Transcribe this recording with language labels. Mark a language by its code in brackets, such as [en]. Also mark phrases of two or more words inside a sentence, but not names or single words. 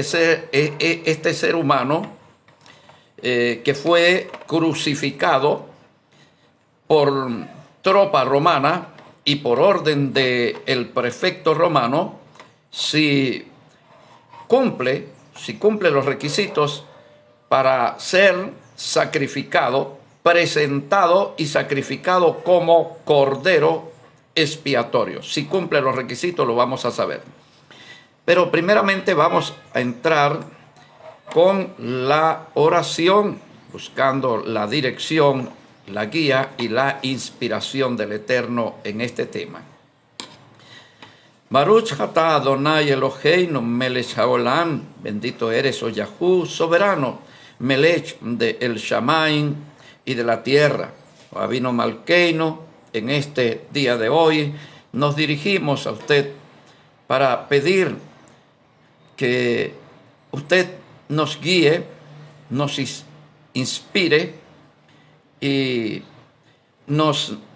[es] ser humano que fue crucificado por tropa romana y por orden del prefecto romano, si cumple los requisitos para ser sacrificado, presentado y sacrificado como cordero expiatorio. Si cumple los requisitos, lo vamos a saber. Pero primeramente vamos a entrar con la oración, buscando la dirección, la guía y la inspiración del Eterno en este tema. [he] Baruch atah Adonai Eloheinu melech haolam, [es] bendito eres, oh Yahú, soberano, melech de el Shamaim y de la tierra. [he] Abino Malkeinu, [es] en este día de hoy nos dirigimos a usted para pedir que usted nos guíe, nos inspire y nos